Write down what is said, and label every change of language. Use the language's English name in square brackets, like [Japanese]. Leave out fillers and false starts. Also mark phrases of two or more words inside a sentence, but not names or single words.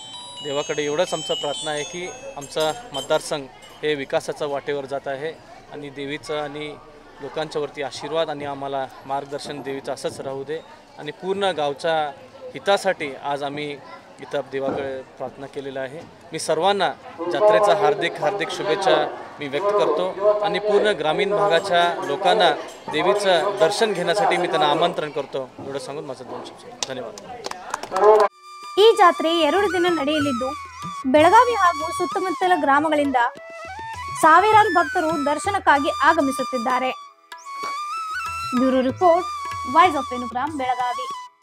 [Marathi] देवाकडे एवढंच आमचा प्रार्थना आहे की आमचा मतदारसंघ हे विकासाचा वाटेवर जात आहे आणि देवीचा आणि लोकांच्या वरती आशीर्वाद आणि आम्हाला मार्गदर्शन देवीचं असंच राहू दे आणि पूर्ण गावच्या हितासाठी आज आम्ही इथं देवाकडे प्रार्थना केलेला आहे. मी सर्वांना जत्रेचा हार्दिक शुभेच्छा मी व्यक्त करतो आणि पूर्ण ग्रामीण भागाच्या लोकांना देवीचं दर्शन घेण्यासाठी मी त्यांना आमंत्रण करतो. एवढं सांगून माझं 2 शब्द. धन्यवाद. [Kannada] ಈ ಜಾತ್ರೆ 2 ದಿನ ನಡೆಯಲಿದ್ದು ಬೆಳಗಾವಿ ಹಾಗೂ ಸುತ್ತಮುತ್ತಲ ಗ್ರಾಮಗಳಿಂದ ಸಾವಿರಾರು ಭಕ್ತರು ದರ್ಶನಕ್ಕಾಗಿ ಆಗಮಿಸುತ್ತಿದ್ದಾರೆ. [English] bureau report, [Kannada] ವಾಯ್ಸ್ ಆಫ್ ವೇಣುಗ್ರಾಮ್, ಬೆಳಗಾವಿ.